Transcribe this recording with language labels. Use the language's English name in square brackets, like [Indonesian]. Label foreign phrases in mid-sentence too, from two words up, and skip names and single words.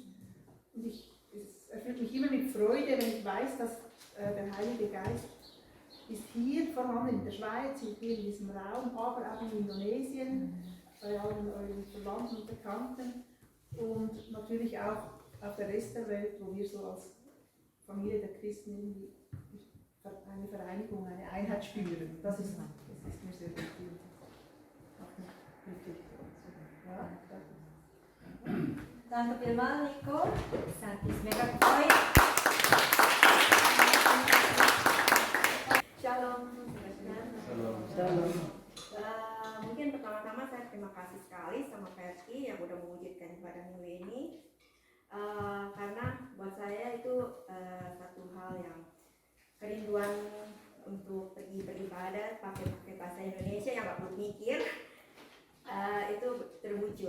[German] Und es erfüllt mich immer mit Freude, wenn ich weiß, dass der Heilige Geist ist hier vorhanden in der Schweiz, hier in diesem Raum, aber auch in Indonesien, bei allen euren Verwandten und Bekannten und natürlich auch auf der Rest der Welt, wo wir so als Familie der Christen irgendwie eine Vereinigung, eine Einheit spüren. Das ist mir sehr wichtig. Ja, Danke vielmals, Nico. Santi ist mega gefreut. Shalom. Shalom. [Indonesian] Mungkin pertama-tama saya terima kasih sekali sama Perki yang udah mewujudkan ibadah minggu ini, karena buat saya itu satu hal yang kerinduan untuk pergi beribadah pakai bahasa Indonesia yang nggak perlu mikir, itu terwujud.